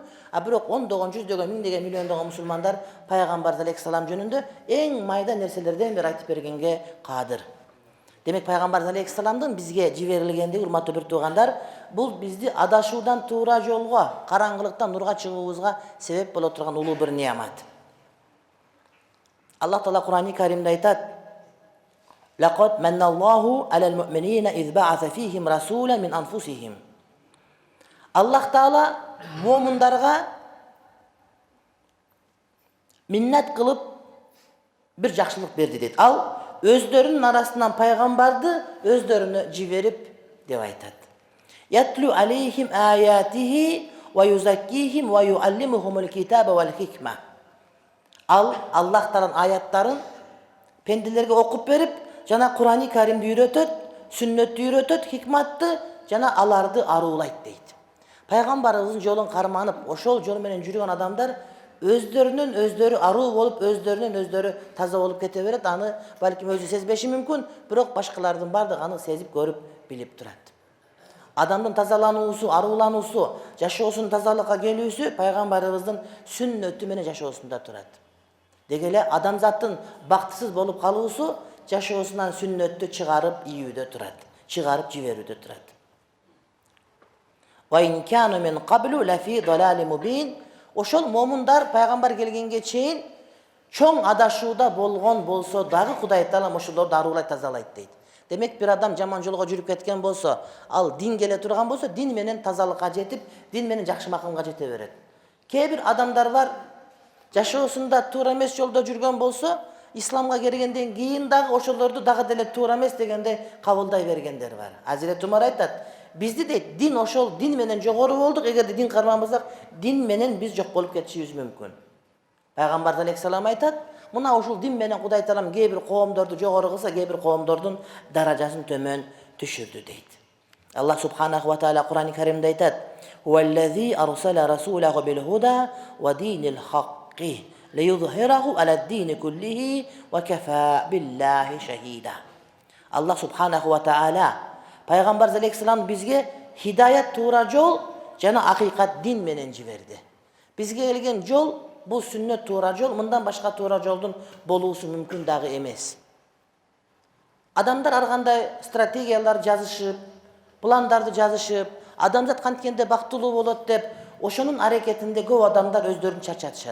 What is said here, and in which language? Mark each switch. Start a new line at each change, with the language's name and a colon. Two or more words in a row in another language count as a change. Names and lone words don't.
Kyrgyz: Бирок ондогон, жүздөгөн, миңдеген, миллиондогон мусулмандар пайгамбарыбыз алейхиссалам жөнүндө эң майда нерселерден бир айтып бергенге кадыр. Демек пайгамбарыбыз алейхиссаламдын бизге жиберилгендиги, урматтуу бир туугандар, бул бизди адашуудан туура жолго, караңгылыктан нурга чыгуубузга себеп боло турган улуу бир неамат. Аллах Таала Кур'ан-ы Каримде айтат:
Arabic: "لقد منّ الله على المؤمنين إذ بعث فيهم رسولا من أنفسهم."
Kyrgyz: Аллах Таала му'миндарга миннат кылып бир жакшылык берди дейт. Ал өздөрүнүн арасынан пайгамбарды өздөрүнө жиберип деп айтат.
Arabic: يتلو عليهم آياته ويزكيهم ويعلمهم الكتاب والحكمة.
Kyrgyz: Ал Аллах Тааланын аяттарын пенделерге окуп берип, жана Кур'ан-ы Каримди үйрөтөт, сүннөттү үйрөтөт, хикматты жана аларды аруулайт дейт. Пайгамбарыбыздын жолун карманып, ошол жол менен жүргөн адамдар өздөрүнүн өздөрү аруу болуп, өздөрүнүн өздөрү таза болуп кете берет. Аны балким өзү сезбеши мүмкүн, бирок башкалардын бардыгы аны сезип көрүп, билип турат. Адамдын тазалануусу, аруулануусу, жашоосунун тазалыкка келүүсү пайгамбарыбыздын сүннөтү менен жашоосунда турат. Дегеле адамзаттын бактысыз болуп калуусу жашоосунан сүннөттү чыгарып ийүүдө турат, чыгарып жиберүүдө турат.
Arabic: وإن كانوا من قبل لفي ضلال مبين.
Kyrgyz: Ошол момундар пайгамбар келгенге чейин чоң адашууда болгон болсо дагы Кудай Таала ошолорду арулай тазалайт дейт. Демек бир адам жаман жолго жүрүп кеткен болсо, ал дин келе турган болсо, дин менен тазалыкка жетип, дин менен жакшы макамга жете берет. Кээ бир адамдар бар, жашоосунда туура эмес жолдо жүргөн болсо, исламга келгенден кийин дагы ошолорду дагы деле туура эмес дегенде кабылдай бергендер бар. Азирет Умар айтат, бизди дейт, дин ошол дин менен жогору болдук, эгерде дин карманбасак, дин менен биз жок болуп кетишибиз мүмкүн. Пайгамбар алейхиссалам айтат, мына ушул дин менен Кудай Таалам кээ бир коомдорду жогору кылса, кээ бир коомдордун даражасын төмөн түшүрдү дейт.
Arabic: الله سبحانه وتعالى Кур'ан-ы Каримде айтат: "والذي أرسل رسوله بالهدى ودين الحق ليظهره على الدين كله وكفى بالله شهيدا."
Kyrgyz: Аллах
Arabic: سبحانه وتعالى
Kyrgyz: Пайгамбар алейхиссалам бизге хидаят туура жол жана акыйкат дин менен жиберди. Бизге келген жол бул сүннөт туура жол, мындан башка туура жолдун болуусу мүмкүн дагы эмес. Адамдар ар кандай стратегиялар жазышып, пландарды жазышып, адамзат канткенде бактылуу болот деп, ошонун аракетинде көп адамдар өздөрүн чарчатышат.